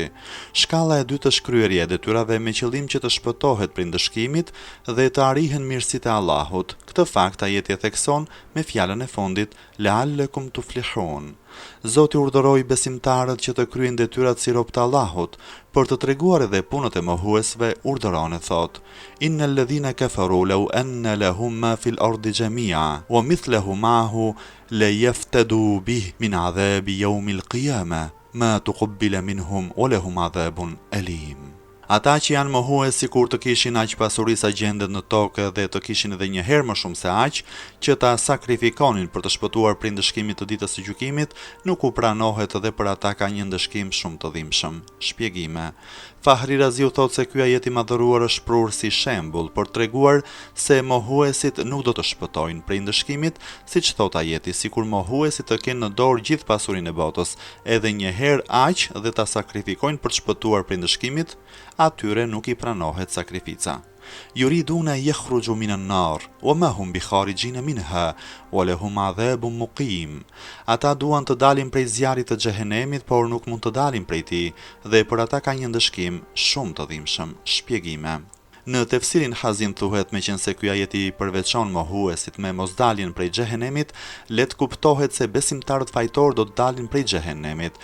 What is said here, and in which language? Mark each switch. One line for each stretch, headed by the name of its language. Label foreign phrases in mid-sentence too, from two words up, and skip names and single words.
Albanian: Shkalla e dytë është kryerja e detyrave me qëllim që të shpëtohet prej ndëshkimit dhe të arrihen mirësitë e Allahut. Këtë fakt ajeti e thekson me fjalën e fundit
Arabic: لعلكم تفلحون.
Albanian: Zoti urdhëroi besimtarët që të kryejnë detyrat si rob të Allahut, për të treguar edhe punët e mohuesve urdhëron e thot:
Arabic: إن الذين كفروا لو أن لهم ما في الأرض جميعا ومثله معه ليفتدوا به من عذاب يوم القيامة ما تقبل منهم ولهم عذاب أليم.
Albanian: Ata që janë mohues sikur të kishin aq pasuri sa gjendet në tokë dhe të kishin edhe një herë më shumë se aq, që ta sakrifikonin për të shpëtuar prej ndëshkimit të ditës së gjykimit, nuk u pranohet edhe për ata ka një ndëshkim shumë të dhimbshëm. Shpjegime. Fahri Raziu thot se ky ajet i madhëruar është prur si shembull për treguar se mohuesit nuk do të shpëtojnë prej ndëshkimit, siç thot ajeti, sikur mohuesit të kenë në dorë gjithë pasurinë e botës, edhe një herë aq dhe ta sakrifikojnë për të shpëtuar prej ndëshkimit, atyre nuk i pranohet sakrifica.
Arabic: يريدون يخرجوا من النار وما هم بخارجين منها ولهم عذاب مقيم.
Albanian: Ata duan të dalin prej zjarrit të xhehenemit, por nuk mund të dalin prej tij dhe për ata ka një ndëshkim shumë të dhimbshëm. Shpjegime. Në tefsirin Hazin thuhet me qenë se ky ajet i përveçon mohuesit me mosdaljen prej xhehenemit, let kuptohet se besimtarët fajtor do të dalin prej xhehenemit.